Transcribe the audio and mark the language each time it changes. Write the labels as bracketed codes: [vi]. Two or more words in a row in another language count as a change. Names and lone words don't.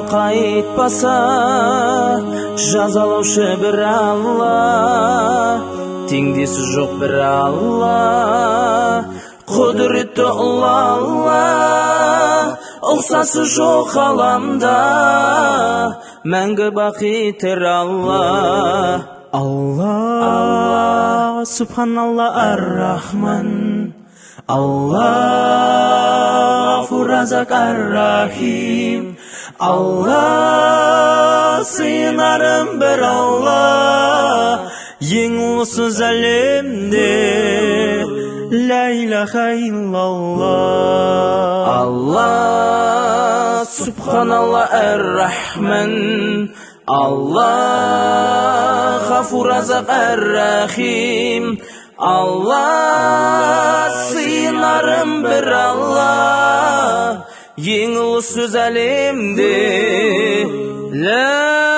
[kk] қайтпаса жазалаушы бір Алла, теңдесі жоқ бір Алла, құдіретті ұлы Алла, ұқсасы жоқ ғаламда, мәңгі бақи тірі Алла. [ar] الله، سبحان الله الرحمن، الله، غفور رزاق الرحيم، الله, [tr] sığınarım bir Allah, [kk] ең ұлысыз әлемде, [ar] لا إله إلا الله. الله، سبحان الله الرحمن، الله، غفور رزاق الرحيم، الله, [tr] sığınarım bir Allah, [kk] ең ұлы сөз әлемде,